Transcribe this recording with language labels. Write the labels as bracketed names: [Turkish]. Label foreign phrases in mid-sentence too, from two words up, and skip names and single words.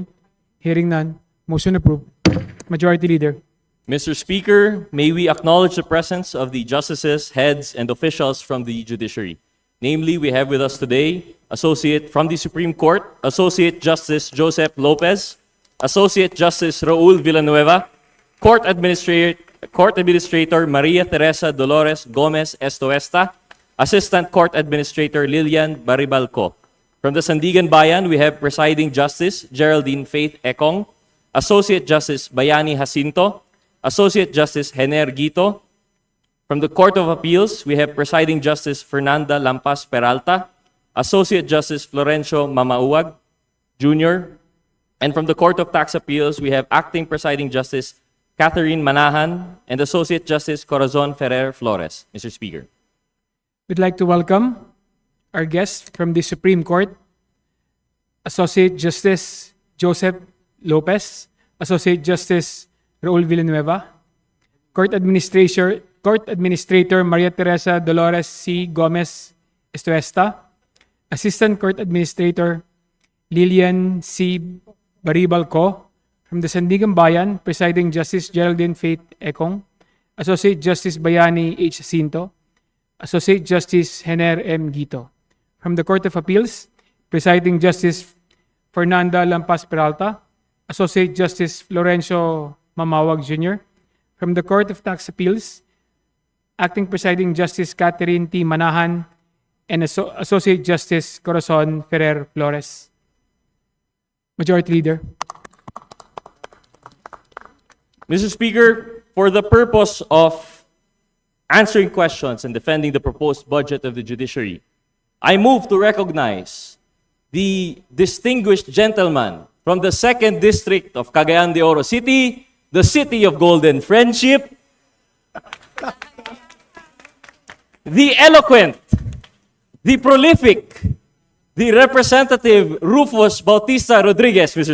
[English] Hearing none. Motion approved. Majority Leader. Mr. Speaker, may we acknowledge the presence of the justices, heads, and officials from the judiciary. Namely, we have with us today, from the Supreme Court, Associate Justice Joseph Lopez, Associate Justice Raul Villanueva, Court Administrator Maria Teresa Dolores Gomez Estoesta, Assistant Court Administrator Lilian Baribalco. From the Sandigan Bayan, we have Presiding Justice Geraldine Faith Ekong, Associate Justice Bayani Jacinto, Associate Justice Hener Guito. From the Court of Appeals, we have Presiding Justice Fernanda Lampas Peralta, Associate Justice Florencio Mamauag Jr. And from the Court of Tax Appeals, we have Acting Presiding Justice Catherine Manahan and Associate Justice Corazon Ferrer Flores. Mr. Speaker. We'd like to welcome our guest from the Supreme Court, Associate Justice Joseph Lopez, Associate Justice Raul Villanueva, Court Administrator Maria Teresa Dolores C. Gomez Estoesta, Assistant Court Administrator Lilian C. Baribalco. From the Sandigan Bayan, Presiding Justice Geraldine Faith Ekong, Associate Justice Bayani H. Jacinto, Associate Justice Hener M. Guito. From the Court of Appeals, Presiding Justice Fernanda Lampas Peralta, Associate Justice Florencio Mamawag Jr. From the Court of Tax Appeals, Acting Presiding Justice Catherine T. Manahan and Associate Justice Corazon Ferrer Flores. Majority Leader. Mr. Speaker, for the purpose of answering questions and defending the proposed budget of the judiciary, I move to recognize the distinguished gentleman from the 2nd District of Cagayan de Oro City, the City of Golden Friendship, the eloquent, the prolific, the Representative Rufus Bautista Rodriguez, Mr.